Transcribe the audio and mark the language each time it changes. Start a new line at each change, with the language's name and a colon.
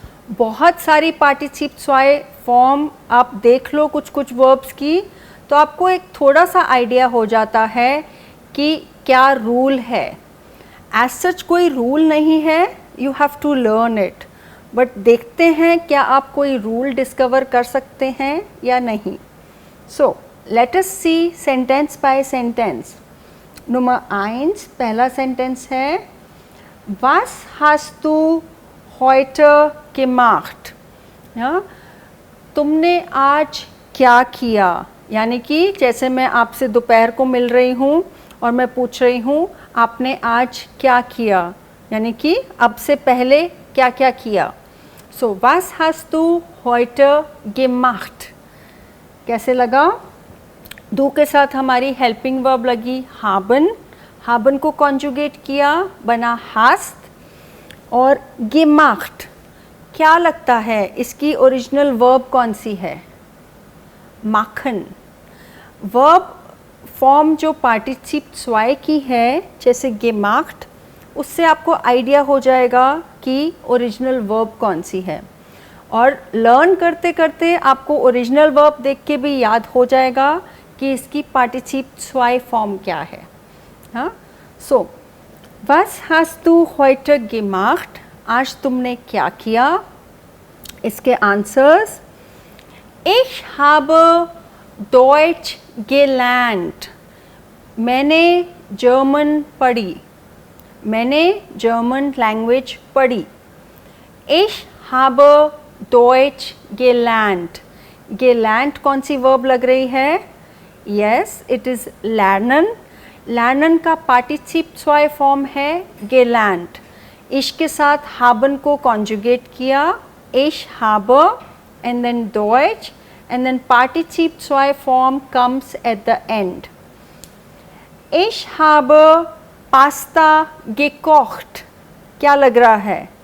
Hindi: बहुत सारी पार्टिसिप स्वाय फॉर्म आप देख लो कुछ कुछ वर्ब्स की, तो आपको एक थोड़ा सा आइडिया हो जाता है कि क्या रूल है। एज सच कोई रूल नहीं है,
English: You have to learn it.
Hindi: But देखते हैं क्या आप कोई रूल डिस्कवर कर सकते हैं या नहीं.
English: So let us see sentence by sentence.
Hindi: Number 1 पहला सेंटेंस है,
German: Was hast du heute gemacht?
Hindi: या तुमने आज क्या किया. यानी कि जैसे मैं आपसे दोपहर को मिल रही हूँ और मैं पूछ रही हूँ आपने आज क्या किया, यानी कि अब से पहले क्या क्या किया.
German: सो was hast du heute gemacht?
Hindi: कैसे लगा. दू के साथ हमारी हेल्पिंग वर्ब लगी haben. haben को कॉन्जुगेट किया, बना hast. और gemacht क्या लगता है इसकी ओरिजिनल वर्ब कौन सी है. माखन. वर्ब फॉर्म जो पार्टिसिप zwei की है जैसे gemacht, उससे आपको आइडिया हो जाएगा कि ओरिजिनल वर्ब कौन सी है. और लर्न करते करते आपको ओरिजिनल वर्ब देख के भी याद हो जाएगा कि इसकी पार्टिसिप zwei फॉर्म क्या है. हाँ.
German: सो was hast du heute gemacht?
Hindi: आज तुमने क्या किया. इसके answers,
German: Ich habe Deutsch gelernt.
Hindi: मैंने जर्मन पढ़ी. मैंने जर्मन लैंग्वेज पढ़ी.
German: Ich habe Deutsch gelernt.
Hindi: gelernt कौन सी वर्ब लग रही है.
English: Yes, it is lernen.
Hindi: lernen का पार्टिसिप zwei फॉर्म है gelernt.
English: ich
Hindi: के साथ haben को कॉन्जुगेट किया,
English: ich habe and then Deutsch and then partizip zwei form comes at the end.
German: Ich habe Pasta gekocht.
Hindi: क्या लग रहा है.